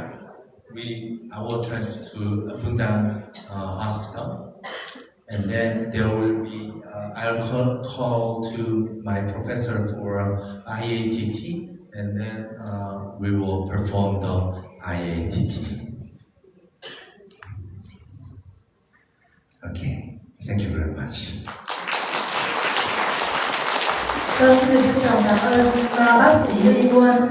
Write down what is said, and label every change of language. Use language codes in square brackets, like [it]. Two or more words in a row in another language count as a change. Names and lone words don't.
[en] I will transfer to Bundan Hospital, and then there will be I'll call to my professor for IATT, and then we will perform the IATT. Okay, thank you very much. [vi] Vâng, xin được trân trọng cảm ơn bác sĩ Lee Won.